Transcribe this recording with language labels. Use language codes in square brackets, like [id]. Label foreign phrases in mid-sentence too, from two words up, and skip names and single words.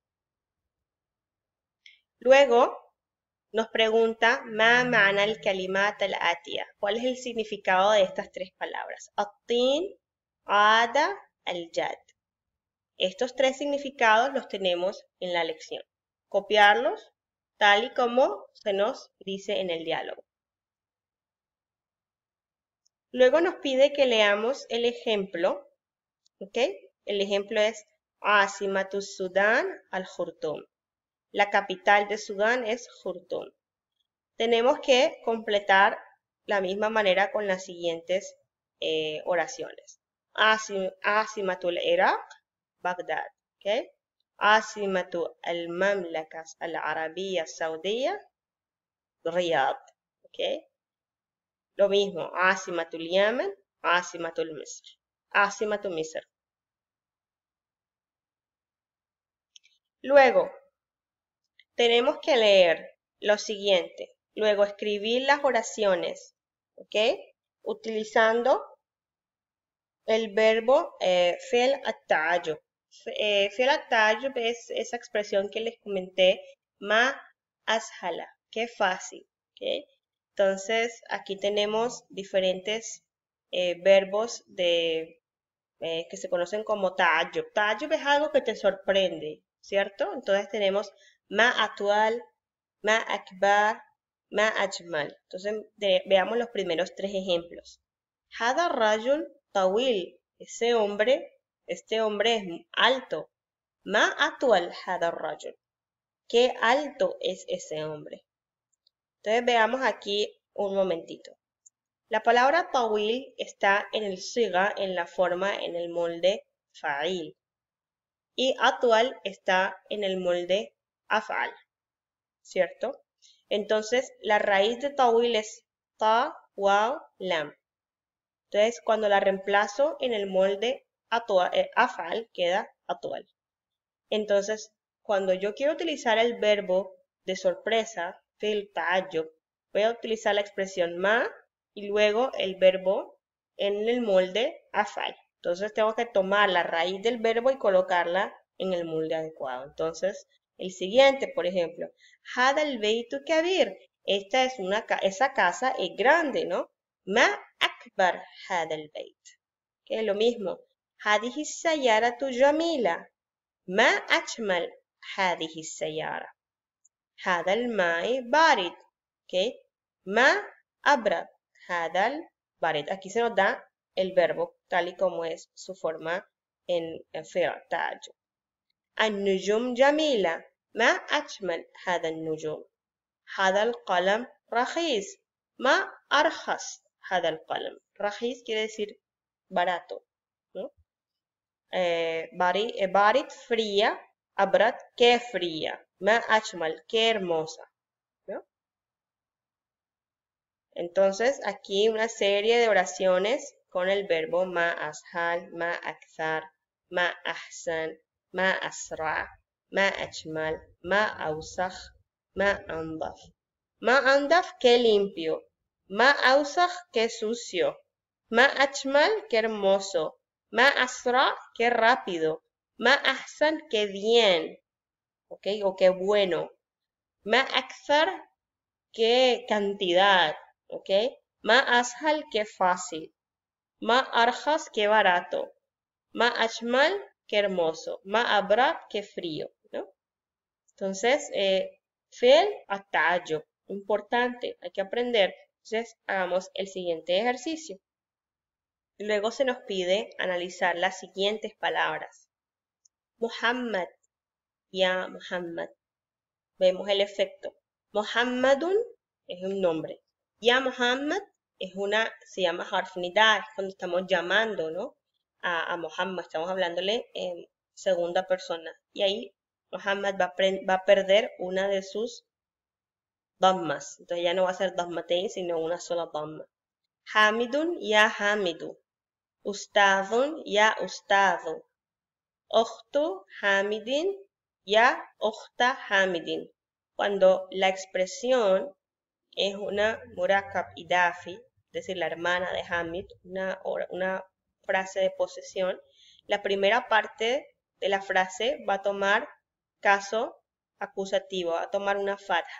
[ar] Luego nos pregunta ما معنى الكلمات الآتية. [es] ¿Cuál es el significado de estas 3 palabras? [ar] التين، عدا، الجد. [es] Estos 3 significados los tenemos en la lección. Copiarlos tal y como se nos dice en el diálogo. Luego nos pide que leamos el ejemplo, ¿ok? El ejemplo es [ar] عاصمة السودان الخرطوم. [es] La capital de Sudán es Jurtum. Tenemos que completar la misma manera con las siguientes oraciones. [ar] عاصمة العراق، بغداد, ¿ok? عاصمة المملكة العربية السعودية، الرياض, [es] ¿ok? Lo mismo, [ar] عاصمة اليمن، عاصمة مصر. عاصمة مصر. [es] Luego, tenemos que leer lo siguiente. Luego, escribir las oraciones, ¿ok? Utilizando el verbo [ar] فعل التعجب. فعل التعجب [es] es esa expresión que les comenté, [ar] ما أسهل, [es] qué fácil, ¿ok? Entonces, aquí tenemos diferentes verbos que se conocen como ta'ajjub. Ta'ajjub es algo que te sorprende, ¿cierto? Entonces tenemos [ar] ما أطول، ما أكبر، ما أجمل. [es] Entonces, veamos los primeros 3 ejemplos. [ar] هذا رجل طويل. [es] Este hombre es alto. [ar] ما أطول هذا الرجل. [es] ¿Qué alto es ese hombre? Entonces veamos aquí un momentito. La palabra tawil está en el siga, en la forma, en el molde fa'il. Y atwal está en el molde af'al, ¿cierto? Entonces, la raíz de tawil es ta, waw, lam. Entonces, cuando la reemplazo en el molde af'al, queda atwal. Entonces, cuando yo quiero utilizar el verbo de sorpresa, [ar] فعل تعجب, [es] voy a utilizar la expresión ma y luego el verbo en el molde af'al. Entonces tengo que tomar la raíz del verbo y colocarla en el molde adecuado. Entonces, el siguiente, por ejemplo, [ar] هذا البيت كبير. [es] Esa casa es grande, ¿no? [ar] ما أكبر هذا البيت. [es] Que es lo mismo. [ar] هذه سيارة جميلة. ما أجمل هذه السيارة. هذا الماء بارد. ¿Okay? ما أبرد هذا البارد. [es] Aquí se nos da el verbo tal y como es su forma en [ar] فعل تعجب. النجوم جميلة. ما أجمل هذا النجوم. هذا القلم رخيص. ما أرخص هذا القلم. [es] رخيص quiere decir barato, ¿no? Barit, fría, abrat, qué fría, [ar] ما أجمل, [es] qué hermosa, ¿no? Entonces, aquí una serie de oraciones con el verbo [ar] ما أسهل، ما أكثر، ما أحسن، ما أسرع، ما أجمل، ما أوسخ، ما أنظف. ما أنظف, [es] qué limpio. [ar] ما أوسخ, [es] qué sucio. [ar] ما أجمل, [es] qué hermoso. [ar] ما أسرع, [es] qué rápido. [ar] ما أحسن, [es] qué bien. ¿Ok? O qué bueno. [ar] ما أكثر, [es] qué cantidad. ¿Ok? [ar] ما أسهل, [es] qué fácil. [ar] ما أرخص, [es] qué barato. [ar] ما أجمل, [es] qué hermoso. [ar] ما أبرد, [es] qué frío. ¿No? Entonces, fiel a ta'ajjub. Importante, hay que aprender. Entonces, hagamos el siguiente ejercicio. Luego se nos pide analizar las siguientes palabras. [ar] Muhammad, ya Muhammad. [es] Vemos el efecto. Muhammadun es un nombre. Ya Muhammad se llama [ar] حرف نداء, [es] es cuando estamos llamando, ¿no? A Muhammad, estamos hablándole en segunda persona. Y ahí Muhammad va a perder una de sus dammas. Entonces ya no va a ser dammatain, sino una sola damma. [ar] حامدٌ، يا حامدُ. أستاذٌ، يا أستاذُ. أختُ حامدٍ، يا أختَ حامدٍ. [es] Cuando la expresión es una [ar] مركب إضافي, [es] es decir, la hermana de Hamid, una frase de posesión, la primera parte de la frase va a tomar caso acusativo, va a tomar una fatha.